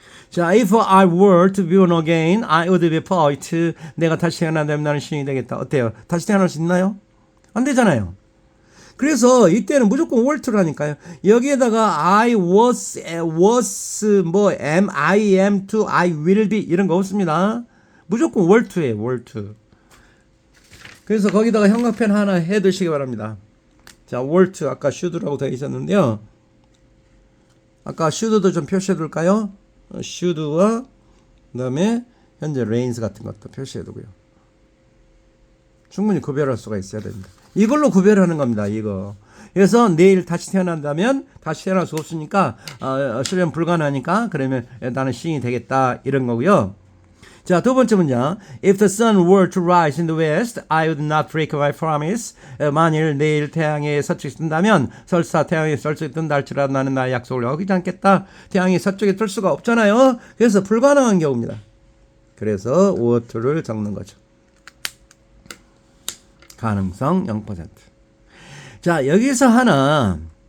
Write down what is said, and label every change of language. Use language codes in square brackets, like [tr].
[en] 자, if I were to be born again, I would be a poet. [ko] 내가 다시 태어난다면 나는 시인이 되겠다. 어때요? 다시 태어날 수 있나요? 안 되잖아요. 그래서 이때는 무조건 were to라니까요. 여기에다가 I was, 뭐 am, I am to, I will be 이런 거 없습니다. 무조건 were to예요. were to. 그래서 거기다가 형광펜 하나 해두시기 바랍니다. 자, were to 아까 should라고 되어 있었는데요. 아까 should도 좀 표시해 둘까요? should와 그다음에 현재 reigns 같은 것도 표시해 두고요. 충분히 구별할 수가 있어야 됩니다. 이걸로 구별하는 겁니다. 이거. 그래서 내일 다시 태어난다면 다시 태어날 수 없으니까 실현 불가능하니까 그러면 나는 시인이 되겠다 이런 거고요. 자, 두 번째 문장. [en] If the sun were to rise in the west, I would not break my promise. [ko] 만일 내일 태양이 서쪽에 뜬다면 설사 태양이 서쪽에 뜬다 할지라도 나는 나의 약속을 어기지 않겠다. 태양이 서쪽에 뜰 수가 없잖아요. 그래서 불가능한 경우입니다. 그래서 would를 적는 거죠. 가능성 0%. 자, 여기서 하나.